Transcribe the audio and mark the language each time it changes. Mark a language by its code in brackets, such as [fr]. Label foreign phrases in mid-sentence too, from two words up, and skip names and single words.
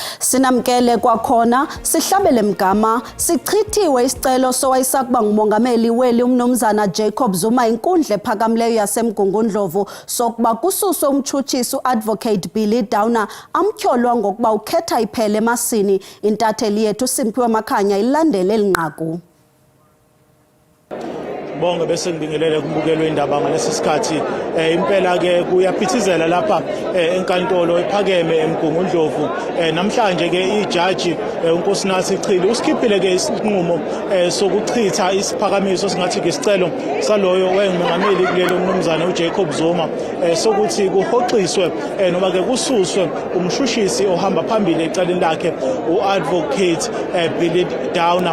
[xh] Sinamkele kwakhona sihlabele mgama sichithiwe isicelo sowayesakuba ngumongameli weli umnumzana Jacob Zuma inkundla ephakamileyo yaseMgungundlovu sokuba kususwe umtshutshisi uadvocate Billy Downer amtyholwa ngokuba ukhetha iphele emasini. Intatheli yethu Simphiwe Makhanya ilandele elinqaku. [zu] Bonke bese ngibingelele kumbukelo indaba ngalesi sikhathi impela ke kuyaphithizela lapha enkantolo ephakeme eMgungundlovu namhlanje ke ijaji uNkosinathi Chili usikhiphile ke isinqumo sokuchitha isiphakamiso singathi ke isicelo saloyo wayengumongameli kulelo umnumzana uJacob Zuma sokuthi kuhoxiswe noma ke kususwe umshushisi ohamba phambili ecaleni lakhe uadvocate Billy Downer.